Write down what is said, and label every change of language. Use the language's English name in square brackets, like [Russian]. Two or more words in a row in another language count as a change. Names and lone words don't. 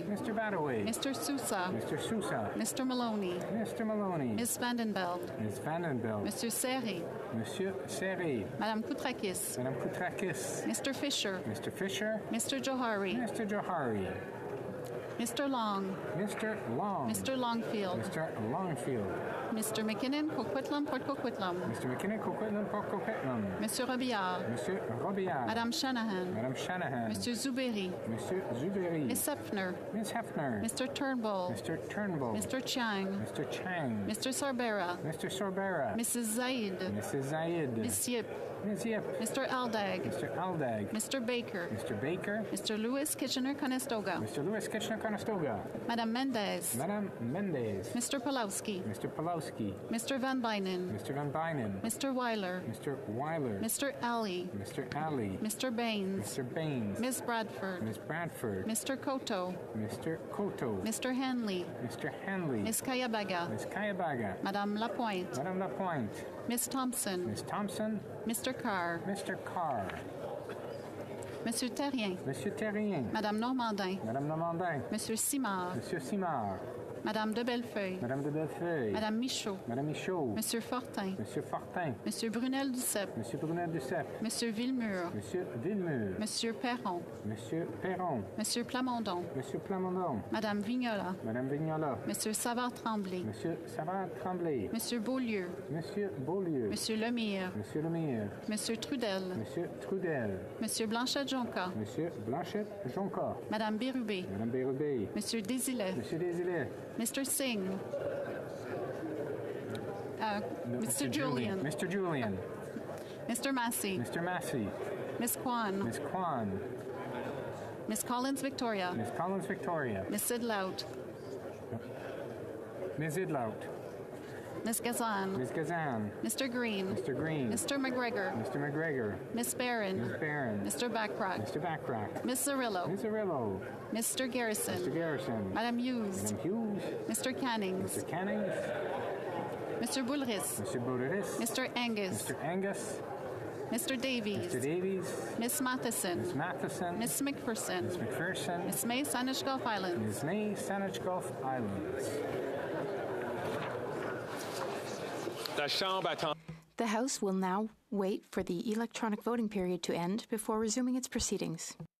[English] Mr. Badaway. Mr. Sousa. Mr. Sousa. Mr. Maloney. Mr. Maloney. Ms. Vandenbeld. Ms. Vandenbeld. Monsieur Serré. Monsieur Serré. Madame Koutrakis. Madame Koutrakis. Mr. Fisher. Mr. Fisher. Mr. Johari. Mr. Johari. Mr. Long. Mr. Long. Mr. Longfield. Mr. Longfield. Mr. McKinnon, Coquitlam, Port Coquitlam. Mr. McKinnon, Coquitlam, Port Coquitlam. Monsieur Robillard. Monsieur Robillard. Madame Shanahan. Madame Shanahan. Monsieur Zuberi. Monsieur Zuberi. Miss Hefner. Miss Hefner. Mr. Turnbull. Mr. Turnbull. Mr. Chang. Mr. Chang. Mr. Sorbera. Mr. Sorbera. Mrs. Zaid. Mrs. Zaid. Miss Yip. Ms. Yip. Mr. Aldag. Mr. Aldag. Mr. Baker. Mr. Baker. Mr. Lewis Kitchener-Conestoga. Mr. Lewis Kitchener-Conestoga. Madame Mendez. Madame Mendez. Mr. Pulowski. Mr. Pulowski. Mr. Van Bynen. Mr. Van Bynen. Mr. Weiler. Mr. Weiler. Mr. Alley. Mr. Alley. Mr. Baines. Mr. Baines. Ms. Bradford. Ms. Bradford. Mr. Koto. Mr. Koto. Mr. Hanley. Mr. Hanley. Ms. Kayabaga. Ms. Kayabaga. Madame Lapointe. Madame Lapointe. Ms. Thompson. Ms. Thompson. Mr. Carr. Mr. Carr. Monsieur Terrien. Monsieur Terrien. Madame Normandin. Madame Normandin. Monsieur Simard. Monsieur Simard. Madame de Bellefeuille. Madame de Bellefeuille. Madame Michaud. Madame Michaud. Monsieur Fortin. Monsieur Fortin. Monsieur Brunel Duceppe. Monsieur Brunel Duceppe. Monsieur Villemur. Monsieur Villemur. Monsieur Perron. Monsieur Perron. Monsieur Plamondon. Monsieur Plamondon. Madame Vignola. Madame Vignola. Monsieur Savard-Tremblay. Monsieur Savard-Tremblay. Monsieur Beaulieu. Monsieur Beaulieu. Monsieur Lemire. Monsieur Lemire. Monsieur Trudel. Monsieur Trudel. Monsieur Blanchette-Jonca. Monsieur Blanchette-Jonca. Madame Bérubé. Madame Bérubé. Monsieur Désilet. Monsieur Désilet. Mr. Singh. Mr. Julian. Mr. Julian. Mr. Massey. Mr. Massey. Miss Kwan. Miss Kwan. Miss Collins Victoria. Miss Collins Victoria. Miss Sidlout. Ms. Idlout. Miss Gazan. Ms. Gazan. Mr. Green. Mr. Green. Mr. McGregor. Mr. McGregor. Miss Barron. Miss Barron. Mr. Backrack. Mr. Backrack. Miss Zarillo. Miss Zarillo. Mr. Garrison. Mr. Garrison. Madame Hughes. Madame Hughes. Mr. Cannings. Mr. Cannings. Mr. Bulris. Mr. Boudris. Mr. Angus. Mr. Angus. Mr. Davies. Mr. Davies. Miss Matheson. Miss Matheson. Miss McPherson. Miss McPherson. Miss May, Saanich Gulf Islands. Miss May, Saanich Gulf Islands. The House will now wait for the electronic voting period to end before resuming its proceedings.